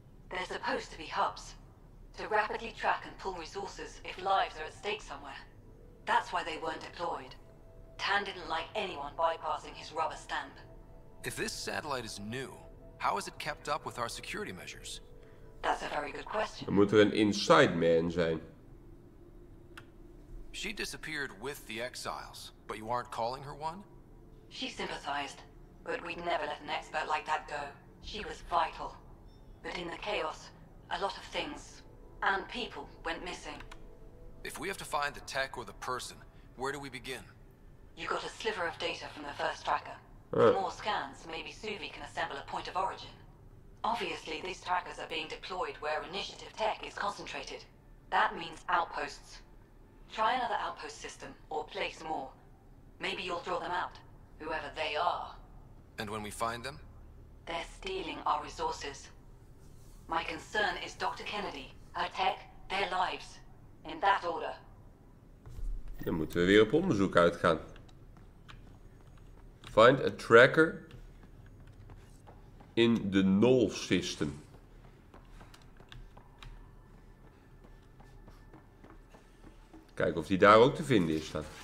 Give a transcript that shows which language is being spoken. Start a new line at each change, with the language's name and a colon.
English: They're supposed to be hubs, to rapidly track and pull resources if lives are at stake somewhere. That's why they weren't deployed. Tan didn't like anyone bypassing his rubber stamp. If this satellite is new, how is it kept up with our security measures? That's a very good question.
Dutch: Er moet er een inside man zijn.
English: She disappeared with the Exiles, but you aren't calling her one? She sympathized, but we'd never let an expert like that go. She was vital. But in the chaos, a lot of things, and people, went missing. If we have to find the tech or the person, where do we begin? You got a sliver of data from the first tracker. With more scans, maybe Suvi can assemble a point of origin. Obviously, these trackers are being deployed where initiative tech is concentrated. That means outposts. Try another outpost system, or place more. Maybe you'll draw them out, whoever they are. And when we find them? They're stealing our resources. My concern is Dr. Kennedy, her tech, their lives. In that order.
Dutch: Dan moeten we weer op onderzoek uitgaan.
English: Find a tracker in the null system.
Dutch: Kijken of die daar ook te vinden is dan.